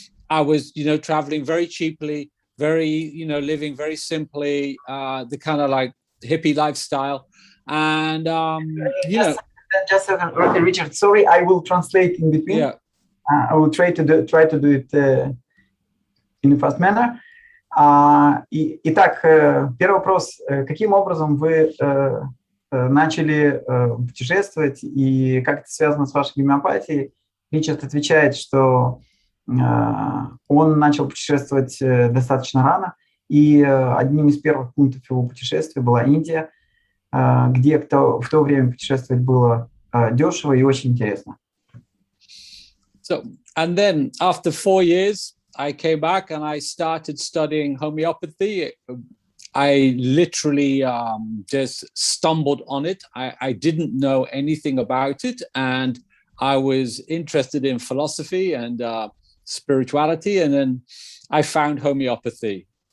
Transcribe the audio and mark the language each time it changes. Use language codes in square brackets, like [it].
[en] I was, traveling very cheaply, very, living very simply, the kind of like hippie lifestyle. And just a second, Richard. Sorry, I will translate in between. Yeah. I will try to do it in a fast manner. [ru] Итак, первый вопрос: каким образом вы начали путешествовать и как это связано с вашей гомеопатией? Ричард отвечает, что он начал путешествовать достаточно рано, и одним из первых пунктов его путешествия была Индия, где в то время путешествовать было дешево и очень интересно. [en] So, and then after 4 years, I came back and I started studying homeopathy. I literally just stumbled on it. I didn't know anything about it, and I was interested in philosophy and spirituality, and then I found homeopathy.